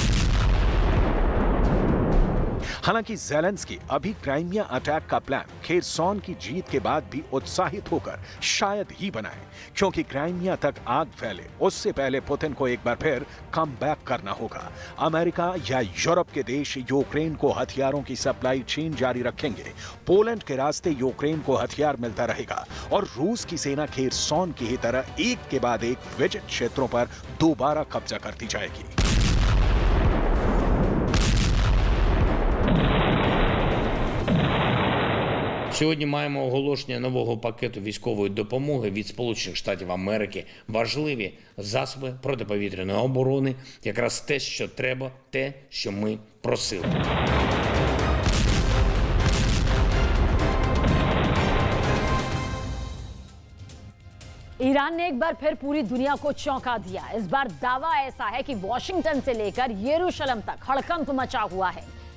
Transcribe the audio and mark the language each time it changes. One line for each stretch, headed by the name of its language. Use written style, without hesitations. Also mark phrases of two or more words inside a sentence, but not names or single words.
Hindi: हालांकि ज़ेलेंस्की अभी क्राइमिया अटैक का प्लान खेरसॉन की जीत के बाद भी उत्साहित होकर शायद ही बनाए, क्योंकि क्राइमिया तक आग फैले उससे पहले पुतिन को एक बार फिर
English: come back
Hindi: करना होगा। अमेरिका या यूरोप के देश यूक्रेन को हथियारों की
English: supply chain
Hindi: जारी रखेंगे। पोलैंड के रास्ते यूक्रेन को हथियार मिलता रहेगा और रूस की सेना खेरसॉन की ही तरह एक के बाद एक विजित क्षेत्रों पर दोबारा कब्जा करती जाएगी।
Ukrainian: Сьогодні маємо оголошення нового пакету військової допомоги від Сполучених Штатів Америки. Важливі засоби протиповітряної оборони, якраз те, що треба, те, що ми просили.
Hindi: ईरान ने एक बार फिर पूरी दुनिया को चौंका दिया। इस बार दावा ऐसा है कि वॉशिंगटन से लेकर यरूशलेम तक हड़कंप मचा हुआ है।